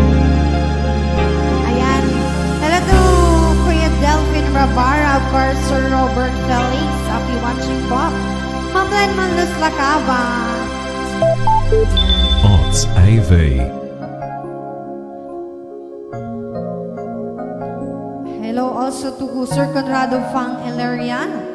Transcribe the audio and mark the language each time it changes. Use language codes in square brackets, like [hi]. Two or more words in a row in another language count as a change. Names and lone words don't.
[en] Ayan, hello to Kuya Delphine Rabara, of course, Sir Robert Felix, happy watching po. Ma'am Glenn Manlus Lacaba. Arts AV. Hello also to Sir Conrado Fang Eleriano.